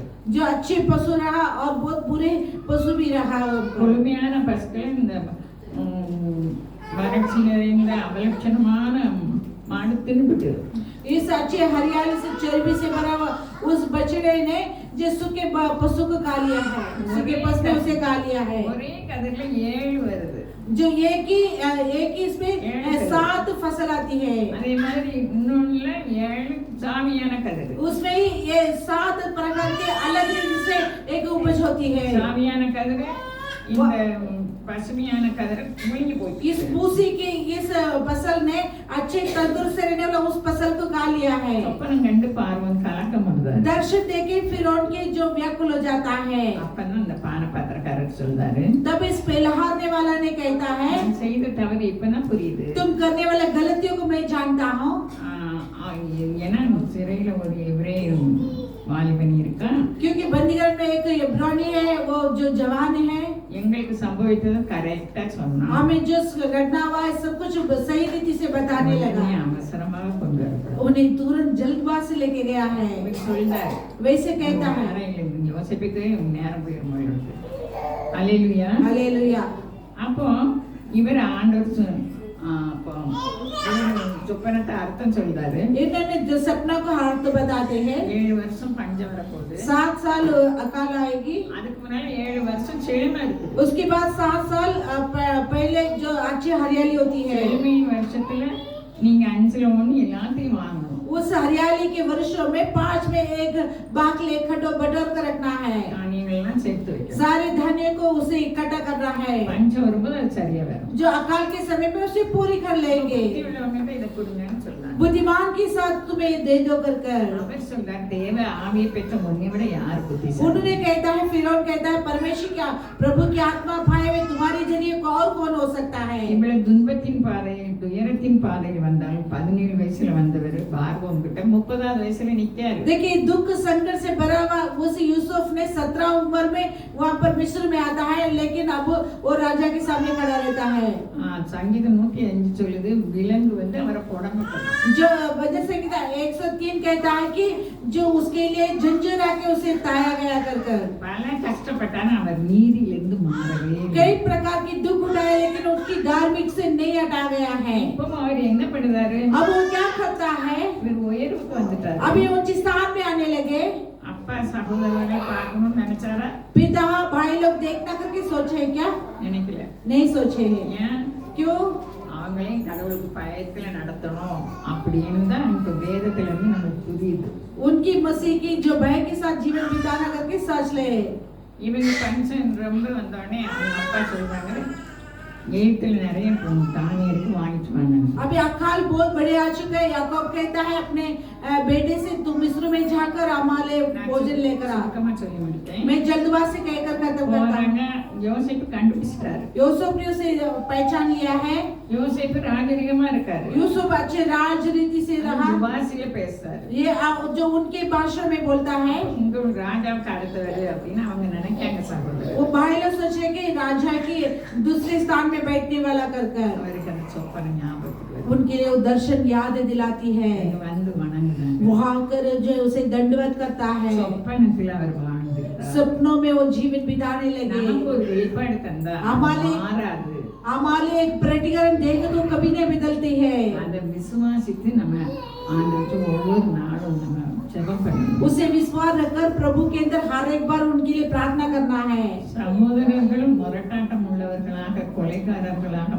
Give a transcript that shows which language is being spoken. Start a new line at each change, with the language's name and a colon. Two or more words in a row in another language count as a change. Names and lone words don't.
Hindi: जो अच्छे पशु रहा और बहुत बुरे पशु भी रहा।
Tamil: கொழுமையான பசுக்கள் இந்த வறட்சி நிறைந்த அவலட்சணமான மாடு தின்னுபிட்டு.
Hindi: इस अच्छे हरियाली से चर्बी से भरा हुआ उस बछड़े ने जो सूखे पशु को खा लिया है, सूखे पशु ने उसे खा लिया है।
Tamil: ஒரே கதிரில 7 வருது.
Hindi: जो एक ही इसमें 7 फसल आती है।
Tamil: அதே மாதிரி இன்னொன்னுல 7 சாமியான கதிர்.
Hindi: उसमें ही ये 7 प्रकार के अलग रीति से एक उपज होती है।
Tamil: சாமியான கதிர் இந்த பசுமையான கதிர் முழுங்கி போச்சு.
Hindi: इस भूसी की इस फसल ने अच्छे तंदुरुस्त से रहने वाला उस फसल को खा लिया है।
Tamil: சொப்பனம் கண்டு பார்வன் கலக்கம் வந்தார்.
Hindi: दर्शन देखे फिरौन के जो व्याकुल हो जाता है।
Tamil: அப்பதான் அந்த பானபாத்திரக்காரர் சொல்றாரு,
Hindi: तब इस पहलहारने वाला ने कहता है,
Tamil: நான் செய்த தவறு இப்பதான் புரியுது.
Hindi: तुम करने वाला गलतियों को मैं जानता हूँ।
Tamil: ஏன்னா சிறையில ஒரு எபிரேய வாலிபன் இருக்கான்.
Hindi: क्योंकि बंदीगृह में एक इब्रानी है, वो जो जवान है।
Tamil: எங்களுக்கு சம்பவித்தது கரெக்டா சொன்னான்.
Hindi: हमें जो घटना हुआ है सब कुछ सही रीति से बताने लगा।
Tamil: அவசரமாக கொண்டு வரப்படும்.
Hindi: उन्हें तुरंत जल्दबाजी लेके गया है।
Tamil: சொல்றாரு,
Hindi: वैसे कहता है।
Tamil: யோசிப்புக்கு நேரம் போயிடும். அல்லேலூயா
Hindi: हालेलुया।
Tamil: அப்போ இவர் ஆண்டவர் அப்போ சொப்பனத்தை அர்த்தம் சொல்றாரு.
Hindi: इन्होंने जो सपना को अर्थ बताते हैं।
Tamil: 7 வருஷம் பஞ்சம் வரப்போகுது.
Hindi: 7 साल अकाल आएगी।
Tamil: அதுக்கு முன்னால 7 வருஷம் செழுமை இருக்கு.
Hindi: उसके बाद 7 साल पहले जो अच्छी हरियाली होती है।
Tamil: செழுமை வருஷத்துல நீங்க 5ல 1 எல்லாத்தையும் வாங்கணும்.
Hindi: उस हरियाली के वर्षों में 5 में एक बाग ले खटो बटोर कर रखना है।
Tamil: தானியங்கள்லாம் சேர்த்து வைக்கணும்.
Hindi: सारे धान्य को उसे इकट्ठा करना है।
Tamil: பஞ்சம் வரும்போது அது சரியா வரும்.
Hindi: जो अकाल के समय में उसे पूरी कर लेंगे।
Tamil: புத்தி உள்ளவங்க இதை கொடுங்கன்னு சொல்றாங்க.
Hindi: बुद्धिमान के साथ तुम्हें दे दो कर
Tamil: அவர் சொல்றார், தேவ ஆவியை பெற்ற உன்னை விட யார் புத்திசாலி?
Hindi: उन्होंने कहता है, फिरौन कहता है, परमेश्वर क्या प्रभु की आत्मा पाए हुए तुम्हारे जरिए और कौन हो सकता है?
Tamil: இவ்வளவு துன்பத்தின் பாதையில் துயரத்தின் பாதையில் வந்தாலும் 17 வயசுல வந்தவர் பார்வோன் கிட்ட 30வது வயசுல நிக்காரு.
Hindi: देखिए दुख संकट से भरा हुआ उस यूसुफ ने 17 उम्र में वहाँ पर मिस्र में आता है, लेकिन अब वो राजा के सामने खड़ा रहता है।
Tamil: சங்கீதம் 105 சொல்லுது, விலங்கு வந்து அவரை புடமிட்டது.
Hindi: जो भजन संहिता 103 कहता है कि जो उसके लिए जंजीर आके उसे ताया गया कर
Tamil: பல கஷ்டப்பட்டான அவர் நீதியிலிருந்து மாறவே இல்லை.
Hindi: कई प्रकार की दुख उठाए, लेकिन उसकी धार्मिक से नहीं हटा गया है।
Tamil: இப்போ அவர் என்ன பண்ணுறாரு?
Hindi: अब वो क्या करता है?
Tamil: இவர் உயர்வுக்கு வந்துட்டாரு.
Hindi: अभी ऊंची स्थान पे आने लगे।
Tamil: அப்பா சகோதரர்களை பார்க்கணும்னு நினைச்சாரா?
Hindi: पिता भाई लोग देखना करके सोचे हैं क्या?
Tamil: நினைக்கல.
Hindi: नहीं सोचे हैं।
Tamil: ஏன்?
Hindi: क्यों?
Tamil: அவங்களையும் கடவுளுக்கு பயத்துல நடத்தணும் அப்படின்னு தான் நமக்கு வேதத்துல இருந்து நமக்கு புரியுது.
Hindi: उनकी मसीह की जो भय के साथ जीवन बिताना करके सोच ले।
Tamil: இவங்க பஞ்சம் ரொம்ப வந்தோடனே அவங்க அப்பா சொல்றாங்க, எகிப்துல நிறைய தானியம் இருக்கு, வாங்கிட்டு வாங்க.
Hindi: अभी अकाल बहुत बड़े आ चुके हैं। याकूब कहता है अपने बेटे से, तुम मिस्र में जाकर हमारे भोजन लेकर आ।
Tamil: சுருக்கமா சொல்லி முடித்தேன்.
Hindi: मैं जल्दबाजी कहकर खत्म करता हूँ।
Tamil: போறாங்க, யோசேப்பு கண்டுபிடிச்சிட்டாரு.
Hindi: यूसुफ ने उसे पहचान लिया है।
Tamil: யோசேப்பு ராஜரிகமா இருக்காரு.
Hindi: यूसुफ अच्छे राज रीति से रहा।
Tamil: வாசியில பேசுறாரு.
Hindi: ये जो उनके भाषा में बोलता है,
Tamil: உங்க ராஜாவுக்கு அடுத்தவர் அப்படின்னு அவங்க நினைக்காங்க சகோதரர்.
Hindi: वो भाई लोग सोचेंगे राजा की दूसरे स्थान में बैठने वाला कर
Tamil: அவருக்கு அந்த சொப்பனை ஞாபகத்துக்கு வருது.
Hindi: उनके लिए वो दर्शन याद दिलाती है।
Tamil: இங்க வந்து வணங்குறாங்க.
Hindi: वहाँ कर जो उसे दंडवत करता है।
Tamil: சொப்பனத்துல அவர் வாழ்ந்துட்டார்.
Hindi: सपनों में वो जीवन बिताने लगे।
Tamil: நமக்கு ஒரு வெளிப்பாடு தந்தா மாறாது.
Hindi: हमारे एक प्रतिकरण देख तो कभी नहीं बदलती है।
Tamil: அதை விசுவாசித்து நம்ம ஆண்டவருக்கு ஒவ்வொரு நாளும் நம்ம ஜெபம் பண்ணணும்.
Hindi: उसे विश्वास रखकर प्रभु के अंदर हर एक बार उनके लिए प्रार्थना करना है।
Tamil: சகோதரர்களும் முரட்டாட்டம் உள்ளவர்களாக, கொலைகாரர்களாக